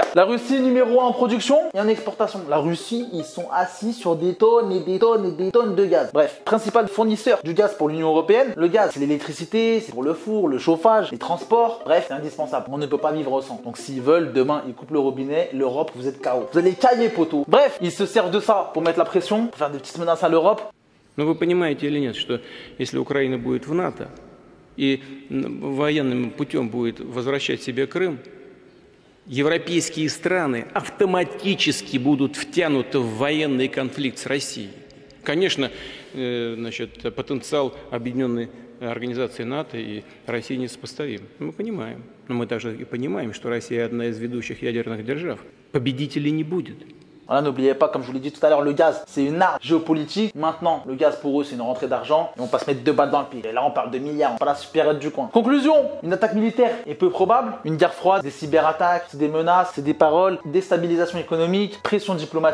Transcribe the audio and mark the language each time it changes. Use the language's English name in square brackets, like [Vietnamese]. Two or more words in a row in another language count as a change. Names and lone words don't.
[French] La Russie, numéro 1 en production et en exportation. La Russie, ils sont assis sur des tonnes et des tonnes et des tonnes de gaz. Bref, principal fournisseur du gaz pour l'Union européenne. Le gaz, c'est l'électricité, c'est pour le four, le chauffage, les transports. Bref, c'est indispensable. On ne peut pas vivre sans. Donc s'ils veulent, demain, ils coupent le robinet. L'Europe, vous êtes KO. Vous allez cailler, poteau. Bref, ils se servent de ça pour mettre la pression, pour faire des petites menaces à l'Europe. [Russian] Но вы понимаете или нет, что если Украина будет в НАТО и военным путем будет возвращать себе Крым, европейские страны автоматически будут втянуты в военный конфликт с Россией. Конечно, значит, потенциал объединенной организации НАТО и России несопоставим. Мы понимаем. Но мы также и понимаем, что Россия одна из ведущих ядерных держав. Победителей не будет. [French] Voilà, n'oubliez pas, comme je vous l'ai dit tout à l'heure, le gaz, c'est une arme géopolitique. Maintenant, le gaz pour eux, c'est une rentrée d'argent. Et on va se mettre 2 balles dans le pied. Et là, on parle de milliards, pas la supérette du coin. Conclusion, une attaque militaire est peu probable. Une guerre froide, des cyberattaques, c'est des menaces, c'est des paroles, déstabilisation économique, pression diplomatique.